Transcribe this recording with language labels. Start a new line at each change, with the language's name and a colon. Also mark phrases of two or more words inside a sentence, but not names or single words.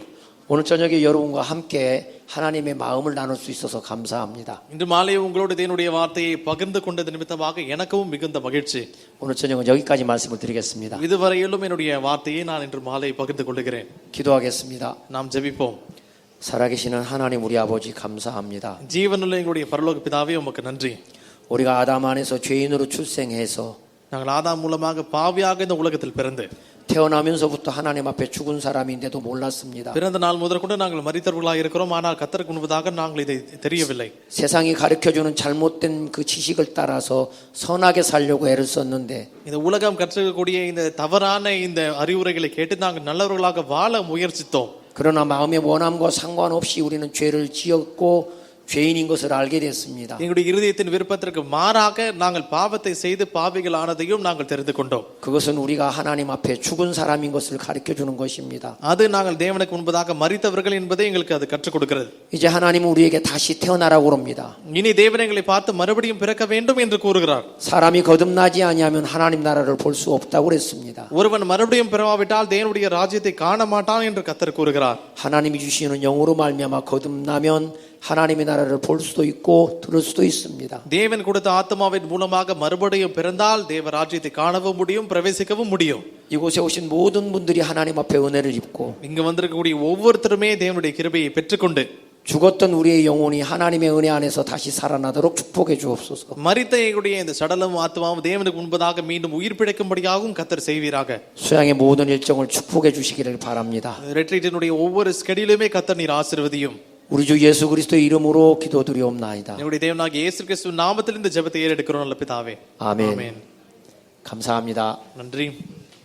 Korean: 오늘 저녁에 여러분과 함께 하나님의 마음을 나눌 수 있어서 감사합니다.
Tamil: இன்று மாலை உங்களோடு தேவனுடைய வார்த்தையை பகிர்ந்து கொண்டது நிமித்தமாக எனக்கும் மிகுந்த மகிழ்ச்சி.
Korean: 오늘 저녁은 여기까지 말씀을 드리겠습니다.
Tamil: இதுவரையிலும் என்னுடைய வார்த்தையை நான் இன்று மாலை பகிர்ந்து கொள்கிறேன்.
Korean: 기도하겠습니다.
Tamil: நாம் ஜெபிப்போம்.
Korean: 살아계시는 하나님 우리 아버지 감사합니다.
Tamil: ஜீவனுள்ள எங்களுடைய பரலோக பிதாவே உமக்கு நன்றி.
Korean: 우리가 아담 안에서 죄인으로 출생해서
Tamil: நாங்கள் ஆதாம் மூலமாக பாவியாக இந்த உலகத்தில் பிறந்து
Korean: 태어나면서부터 하나님 앞에 죽은 사람인데도 몰랐습니다.
Tamil: பிறந்த நாள் முதற்கொண்டு நாங்கள் மரித்தவர்களாக இருக்கிறோம். ஆனால் கர்த்தருக்கு முன்பதாக நாங்கள் இதை தெரியவில்லை.
Korean: 세상이 가르쳐주는 잘못된 그 지식을 따라서 선하게 살려고 애를 썼는데
Tamil: இந்த உலகம் கற்றுக்கக்கூடிய இந்த தவறான இந்த அறிவுரைகளை கேட்டு நாங்கள் நல்லவர்களாக வாழ முயற்சித்தோம்.
Korean: 그러나 마음의 원함과 상관없이 우리는 죄를 지었고 죄인인 것을 알게 됐습니다.
Tamil: எங்களுடைய இருதயத்தின் விருப்பத்திற்கு மாறாக நாங்கள் பாவத்தை செய்து பாவிகள் ஆனதையும் நாங்கள் தெரிந்து கொண்டோம்.
Korean: 그것은 우리가 하나님 앞에 죽은 사람인 것을 가르쳐 주는 것입니다.
Tamil: அது நாங்கள் தேவனுக்கு முன்பதாக மரித்தவர்கள் என்பதை எங்களுக்கு அது கற்றுக் கொடுக்கிறது.
Korean: 이제 하나님은 우리에게 다시 태어나라고 그럽니다.
Tamil: இனி தேவன் எங்களை பார்த்து மறுபடியும் பிறக்க வேண்டும் என்று கூறுகிறார்.
Korean: 사람이 거듭나지 아니하면 하나님 나라를 볼 수 없다고 그랬습니다.
Tamil: ஒருவன் மறுபடியும் பிறவாவிட்டால் தேவனுடைய ராஜ்யத்தை காண மாட்டான் என்று கர்த்தர் கூறுகிறார்.
Korean: 하나님이 주시는 영으로 말미암아 거듭나면 하나님의 나라를 볼 수도 있고 들을 수도 있습니다.
Tamil: தேவன் கொடுத்த ஆத்மாவின் மூலமாக மறுபடியும் பிறந்தால் தேவ ராஜ்யத்தை காணவும் முடியும், பிரவேசிக்கவும் முடியும்.
Korean: 이곳에 오신 모든 분들이 하나님 앞에 은혜를 입고
Tamil: இங்கு வந்திருக்கக்கூடிய ஒவ்வொருத்தருமே தேவனுடைய கிருபையை பெற்றுக்கொண்டு
Korean: 죽었던 우리의 영혼이 하나님의 은혜 안에서 다시 살아나도록 축복해 주옵소서.
Tamil: மரித்த எங்களுடைய இந்த சடலம் ஆத்மாவும் தேவனுக்கு முன்பதாக மீண்டும் உயிர் பிழைக்கும்படியாகவும் கர்த்தர் செய்வீராக.
Korean: 수양의 모든 일정을 축복해 주시기를 바랍니다.
Tamil: ரெட்ரீட்டினுடைய ஒவ்வொரு ஸ்கெடியூலுமே கர்த்தர் நீர் ஆசீர்வதியும்.
Korean: 우리 주 예수 그리스도의 이름으로 기도드리옵나이다.
Tamil: எங்களுடைய தேவனாகிய இயேசு கிறிஸ்துவின் நாமத்தில் இந்த ஜெபத்தை ஏறெடுக்கிறோம் நல்ல பிதாவே.
Korean: 아멘. 감사합니다.
Tamil: நன்றி.